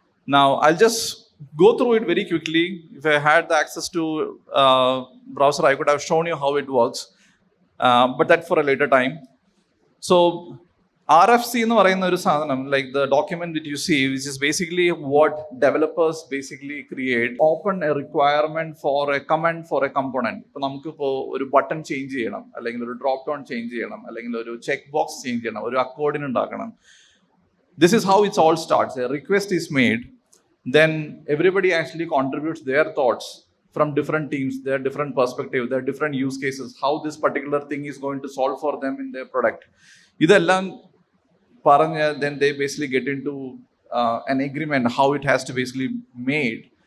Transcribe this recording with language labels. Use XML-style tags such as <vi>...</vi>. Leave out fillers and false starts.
<en>Now, I'll just go through it very quickly. If I had the access to browser, I could have shown you how it works, but that for a later time. So RFC</en> <ml>എന്ന് പറയുന്ന ഒരു സാധനം,</ml> <en>like the document that you see, which is basically what developers basically create, open a requirement for a comment for a component.</en> <ml>ഇപ്പോൾ നമുക്കിപ്പോൾ ഒരു button change ചെയ്യണം, അല്ലെങ്കിൽ ഒരു ഡ്രോപ്പ് ഡൗൺ ചേഞ്ച് ചെയ്യണം, അല്ലെങ്കിൽ ഒരു ചെക്ക് ബോക്സ് ചേഞ്ച് ചെയ്യണം, ഒരു അക്കോർഡിന് ഉണ്ടാക്കണം.</ml> <en>This is how it all starts. A request is made, then everybody actually contributes their thoughts from different teams, their different perspectives, their different use cases, how this particular thing is going to solve for them in their product.</en> <ml>ഇതെല്ലാം പറഞ്ഞ,</ml> <en>then they basically get into an agreement how it has to basically made.</en>